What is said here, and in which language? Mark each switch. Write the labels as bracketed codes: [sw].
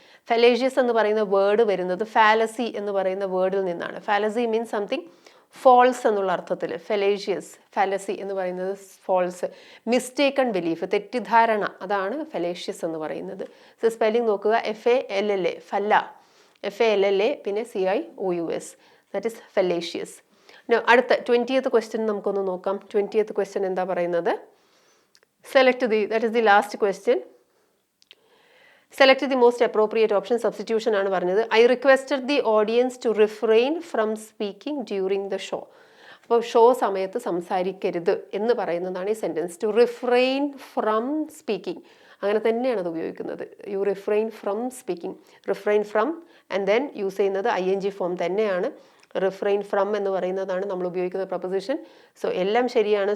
[ml] ഫെലേഷ്യസ് എന്ന് പറയുന്ന വേർഡ് വരുന്നത് ഫാലസി എന്ന് പറയുന്ന വേർഡിൽ നിന്നാണ്. [en] fallacy means something false [ml] എന്നുള്ള അർത്ഥത്തിൽ. ഫെലേഷ്യസ്, ഫാലസി എന്ന് പറയുന്നത് ഫോൾസ്, മിസ്റ്റേക്കൺ ബിലീഫ്, തെറ്റിദ്ധാരണ, അതാണ് ഫെലേഷ്യസ് എന്ന് പറയുന്നത്. സോ സ്പെല്ലിംഗ് നോക്കുക, FALLA, ഫല്ല, FALLA, പിന്നെ CIOUS, [en] that is fallacious. [ml] അടുത്ത 20th ക്വസ്റ്റ്യൻ നമുക്കൊന്ന് നോക്കാം. 20th ക്വസ്റ്റ്യൻ എന്താ പറയുന്നത്? [en] that is the last question. Select the most appropriate option. [ml] Substitution ആണ് പറഞ്ഞത്. [en] I requested the audience to refrain from speaking during the show. [ml] അപ്പോൾ show സമയത്ത് സംസാരിക്കരുത് എന്ന് പറയുന്നതാണ് ഈ sentence. [en] to refrain from speaking, [ml] അങ്ങനെ തന്നെയാണ് അത് ഉപയോഗിക്കുന്നത്. [en] you refrain from speaking, refrain from and then use [ml] ചെയ്യുന്നത് [en] ING [ml] ഫോം തന്നെയാണ്. റിഫ്രെയിൻ ഫ്രം എന്ന് പറയുന്നതാണ് നമ്മൾ ഉപയോഗിക്കുന്ന പ്രൊപ്പസിഷൻ. സോ എല്ലാം ശരിയാണ്.